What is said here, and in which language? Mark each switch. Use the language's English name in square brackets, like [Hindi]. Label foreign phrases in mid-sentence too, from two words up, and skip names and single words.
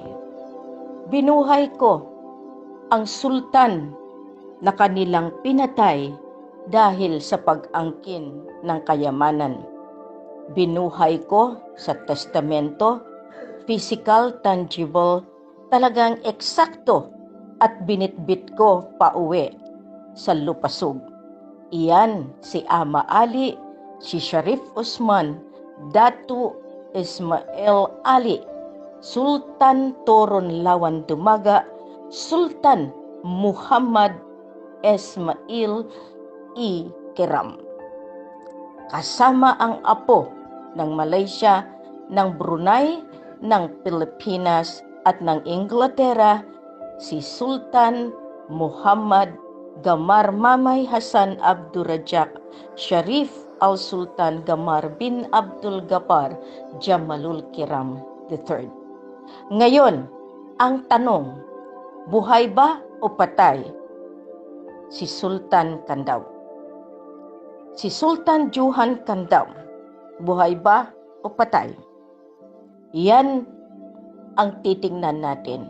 [Filipino] Binuhay ko ang sultan na kanilang pinatay dahil sa pag-angkin ng kayamanan. Binuhay ko sa testamento, [English] physical, tangible, [Filipino] talagang eksakto, at binitbit ko pauwi sa Lupasug. Iyan si Ama Ali, si Sharif Osman, Datu Ismail Ali, Sultan Toron Lawan Dumaga, Sultan Muhammad Ismail Ikram. Kasama ang apo ng Malaysia, ng Brunei, ng Pilipinas at ng Inglaterra, si Sultan Muhammad Gamar Mamay Hasan Abdurrajak Sharif Al-Sultan Gamar bin Abdul Ghaffar Jamalul Kiram III. Ngayon, ang tanong, buhay ba o patay si Sultan Kandaw? Si Sultan Johan Kandaw, buhay ba o patay? Yan ang titingnan natin.